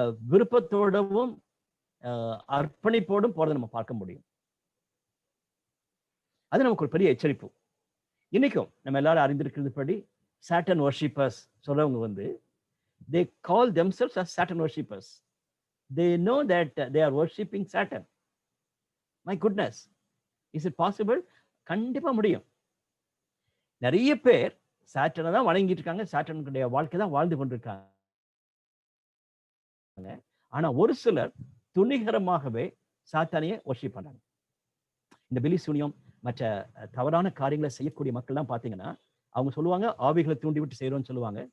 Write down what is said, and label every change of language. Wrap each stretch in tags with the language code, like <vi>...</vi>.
<ta>விருப்பத்தோடவும் அர்ப்பணிப்போடும் போறதை நம்ம பார்க்க முடியும். அது நமக்கு ஒரு பெரிய எச்சரிப்பு. இன்னைக்கும் நம்ம எல்லாரும் அறிந்திருக்கிறதுபடி சாட்டன் வர்ஷிப்பர்ஸ் சொல்றவங்க வந்து</ta> <en>they call themselves as Saturn worshippers. They know that they are worshipping Saturn. My goodness, is it possible?</en> <ta>கண்டிப்பா முடியும். நிறைய பேர் சாட்டனை தான் வணங்கிட்டு இருக்காங்க, சாட்டனுடைய வாழ்க்கை தான் வாழ்ந்து கொண்டிருக்காங்க. ஆனா ஒரு சிலர் துணிகரமாகவே சாத்தானையே வர்ஷிப் பண்றாங்க. இந்த பிலி சூனியம் மற்ற தவறான காரியங்களை செய்யக்கூடிய மக்கள்லாம் பார்த்தீங்கன்னா அவங்க சொல்லுவாங்க ஆவிகளை தூண்டி விட்டு செய்யறோம்னு சொல்லுவாங்க.</ta>